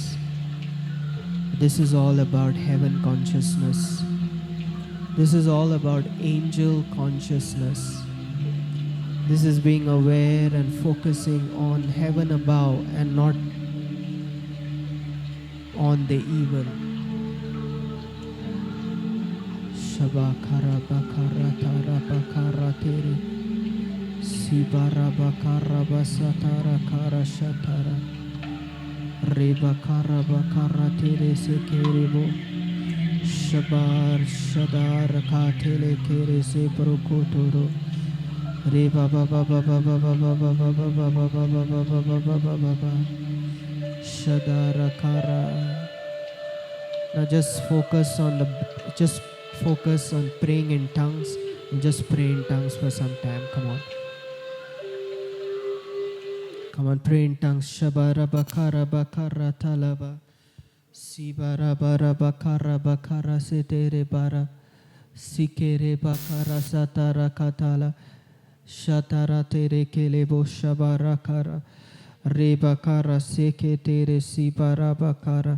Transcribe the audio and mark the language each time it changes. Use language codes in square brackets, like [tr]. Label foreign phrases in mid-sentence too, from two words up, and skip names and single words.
[en] This is all about heaven consciousness. This is all about angel consciousness. This is being aware and focusing on heaven above and not on the evil. Shabakara bakara tara bakara tere. Sibara bakara basatara kara shatara. Reba kara bakara tere se kerebo. Shabar shadar katele kere se prokotoro. Reba baba baba baba baba baba baba baba baba baba baba. Shadara kara. Now just focus on praying in tongues and just pray in tongues for some time. Come on. Come on, pray in tongues. Shabara bakara bakara talaba. Sibara bara bakara bakara setere bara. Sikere bakara satara katala. Shatara tere kelebo shabara kara. Reba kara seke tere sibara bakara.